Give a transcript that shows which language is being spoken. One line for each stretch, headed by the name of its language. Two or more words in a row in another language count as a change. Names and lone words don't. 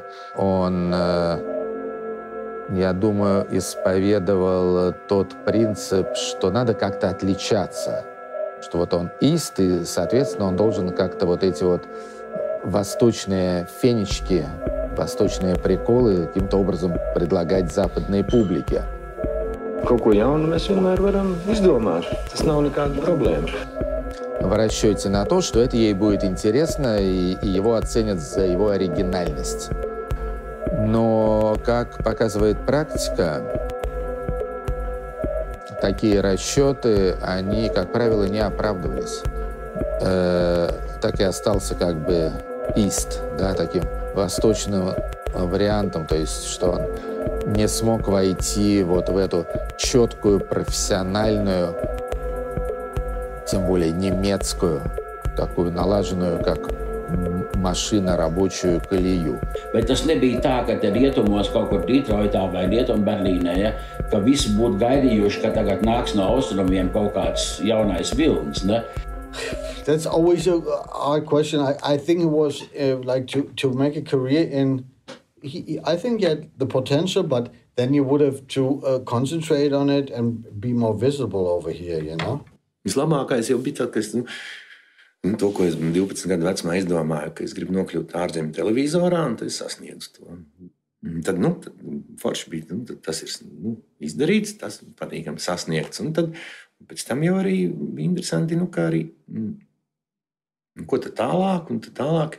Russian: Он, я думаю, исповедовал тот принцип, что надо как-то отличаться. Что вот он ист, и, соответственно, он должен как-то вот эти вот восточные фенечки, восточные приколы каким-то образом предлагать западной публике.
Latvian: Kaut ko jaunu mēs vienmēr varam izdomāt. Tas nav nekāda problēma.
Russian: В расчете на то, что это ей будет интересно, и его оценят за его оригинальность. Но, как показывает практика, такие расчеты, они, как правило, не оправдывались. Так и остался как бы ист, да, таким восточным вариантом, то есть что он не смог войти вот в эту четкую, профессиональную, тем более немецкую, такую налаженную, как машина, рабочую колею.
Latvian: Bet tas nebija tā, ka te rietumos kaut kur Detroitā vai Rietumberlīnē, ja, ka visi būtu gaidījuši, ka tagad nāks no austrumiem kaut kāds jaunais vilnis, ne?
English: That's always a hard question. I think it was like to make a career in. I think he had the potential, but then you would have to concentrate on it and be more visible over here, you know?
Latvian: Vislabākais jau bija tas, ka es, to, ko es 12 gadu vecumā izdomāju, ka es gribu nokļūt ārzemju televizorā, un tad es sasniedzu to. Tad, tad forši bija, tad tas ir izdarīts, tas patīkami sasniegts. Un tad pēc tam jau arī bija interesanti, kā arī, ko tad tālāk, un tad tālāk.